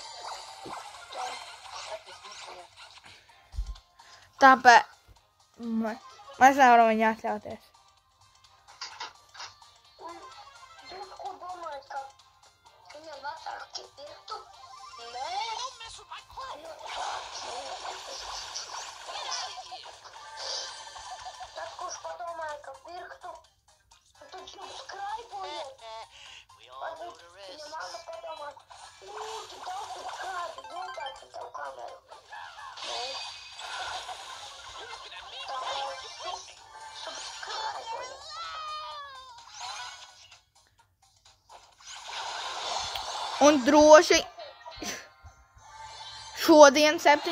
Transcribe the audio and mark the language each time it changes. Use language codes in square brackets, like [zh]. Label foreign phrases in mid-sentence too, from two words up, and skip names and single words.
[lv] Tāpēc mēs nevaram viņu atļauties. Un jūs ko domājat, ka viņam vecāki pirktu? Nē. [en] Don't mess with my crew. [lv] Tad, kurš padomāja, ka pirktu, tad subscribe-ojiet. [en] We all know [lv] Varbūt [en] the [lv] viņa [en] rest. [lv] mamma padomā, tu daudz subscribe, nopērci tev kameru. Nē. Tāpēc subscribe-ojiet. Un droši šodien 7.